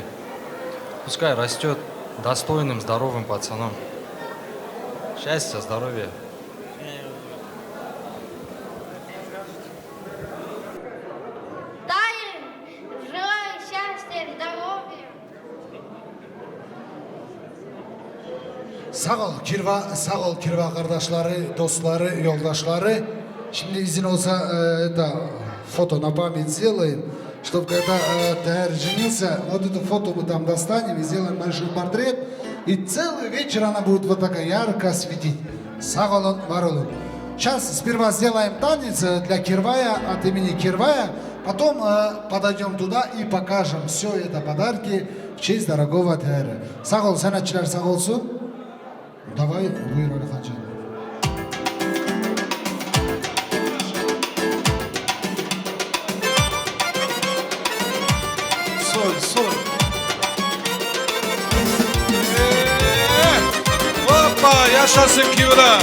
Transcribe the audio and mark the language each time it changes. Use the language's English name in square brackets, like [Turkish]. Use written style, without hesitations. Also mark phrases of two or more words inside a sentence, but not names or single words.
[Russian] Пускай растет достойным, здоровым пацаном. Счастья, здоровья. Желаю счастья, здоровья. [Turkish] Sağ ol Kirva kardeşleri, dostları, yoldaşları. Şimdi izin olsa [Russian] это фото на память сделаем, чтобы когда Тахир женился, вот это фото мы там достанем и сделаем большой портрет, и целый вечер она будет вот такая ярко светить. [Turkish] Sağ olun, var olun. [Russian] Сейчас сперва сделаем танец для Кирвая, от имени Кирвая, потом подойдем туда и покажем все это подарки в честь дорогого Тахира. [Turkish] Sağ ol, sanatçılar sağ olsun. Давай, buyur Ali Hacı. Sol. Hoppa, yaşasın Kivra.